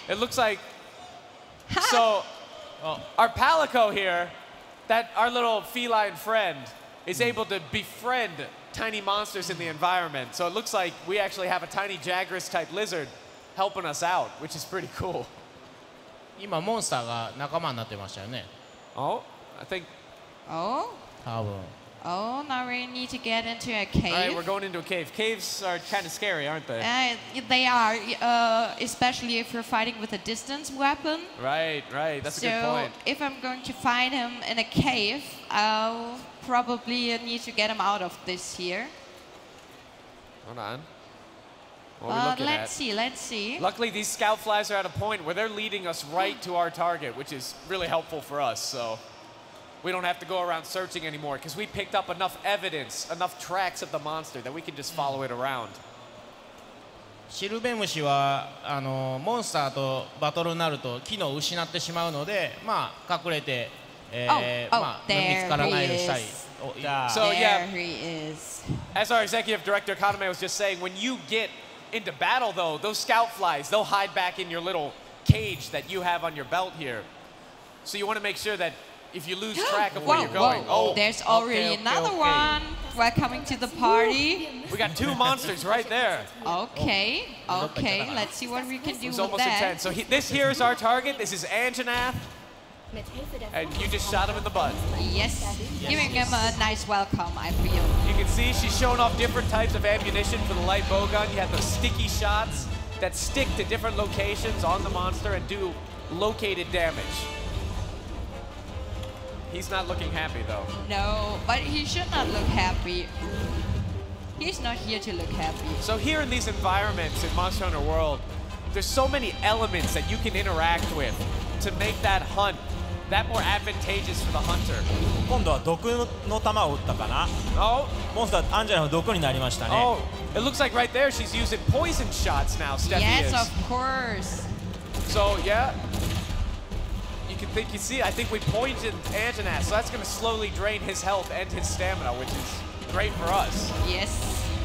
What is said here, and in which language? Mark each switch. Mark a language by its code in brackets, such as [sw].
[en] It looks like... So, our Palico here, our little feline friend, is able to befriend tiny monsters in the environment. So it looks like we actually have a tiny Jagras-type lizard helping us out, which is pretty cool. [ja] 今モンスターが仲間になってましたよね。 [en] Oh, I think... Oh? [ja] 多分。 [en] Oh, now we need to get into a cave. All right, we're going into a cave. Caves are kind of scary, aren't they? They are, especially if you're fighting with a distance weapon. Right. That's a good point. So if I'm going to find him in a cave, I'll probably need to get him out of this here. Hold on. What are we looking at? Let's see. Luckily, these scout flies are at a point where they're leading us right to our target, which is really helpful for us. So we don't have to go around searching anymore because we picked up enough evidence, enough tracks of the monster that we can just follow it around. [ja] シルベムシはモンスターとバトルになると機能を失ってしまうので、まあ隠れて、まあ見つからないようにしたり。 [en] So yeah, There he is. as our executive director Kaname was just saying, when you get into battle though, those scout flies, they'll hide back in your little cage that you have on your belt here. So you want to make sure that if you lose track of where you're going. Oh, there's already another one. Welcome to the party. We got two monsters right there. Okay, let's see what we can do It's with almost that. intense. So this here is our target. This is Anjanath. And you just shot him in the butt. Yes, giving him a nice welcome, I feel. You can see she's showing off different types of ammunition for the light bow gun. You have those sticky shots that stick to different locations on the monster and do located damage. He's not looking happy though. No, but he should not look happy. He's not here to look happy. So here in these environments in Monster Hunter World, there's so many elements that you can interact with to make that hunt that more advantageous for the hunter. [ja] 今度は毒の弾を撃ったかな。 [en] Oh, [ja] モンスターアンジェラの毒になりましたね。 [en] oh, it looks like right there she's using poison shots now, Steffi Yes, is. of course. So yeah, you see, I think we poisoned Anjanath, so that's going to slowly drain his health and his stamina, which is great for us. Yes.